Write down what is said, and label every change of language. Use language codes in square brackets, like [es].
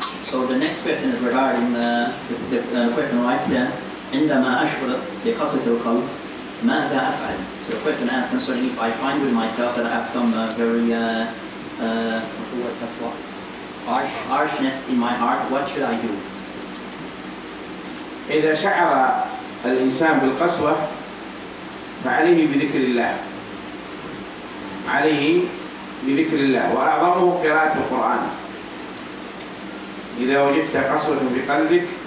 [en] So the next question is regarding the question right here. [ar] عندما أشعر بقسوة القلب ماذا أفعل? [en] So the question asks concerning if I find with myself that I have become very what's the word? Harshness in my heart, what should I do? [ar] إذا شعر الإنسان بالقسوة فعليه بذكر الله، عليه بذكر الله، وأعظمه قراءة القرآن. إذا وجدت قسوة في قلبك